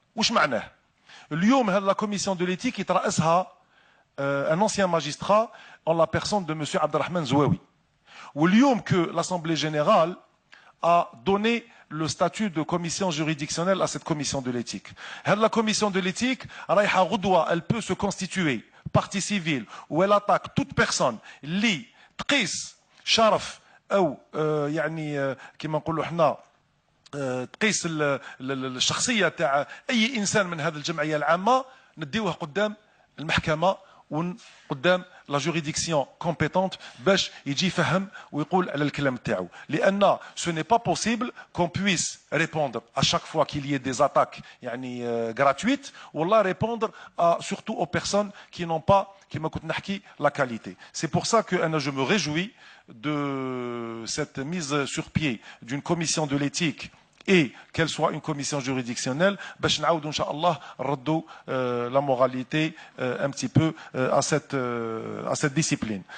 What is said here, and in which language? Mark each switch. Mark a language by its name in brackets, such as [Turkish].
[Arabic] واش معناه؟ اليوم [French] la commission de l'éthique يترأسها un ancien magistrat en la personne de M. Abdelrahman Zouaoui. واليوم que l'Assemblée générale a donné le statut de commission juridictionnelle à cette commission de l'éthique. La commission de l'éthique, elle peut se constituer partie civile où elle attaque toute personne qui [Arabic] تقيس شرف أو يعني كما نقولوا احنا تقيس الشخصية تاع أي إنسان من هذه الجمعية العامة نديوه قدام المحكمة وقدام [French] لا جوريديكسيون كومبيتونت [Arabic] باش يجي يفهم ويقول على الكلام تاعو. [French] لأن ce n'est pas possible qu'on puisse répondre à chaque fois qu'il y ait des attaques يعني gratuites والله répondre surtout aux personnes qui n'ont pas [Arabic] كما كنت نحكي [French] la qualité. C'est pour ça que je me réjouis de cette mise sur pied d'une commission de l'éthique et qu'elle soit une commission juridictionnelle, [Arabic] باش نعاودوا إن شاء الله نردوا [French] la moralité un petit peu à cette discipline.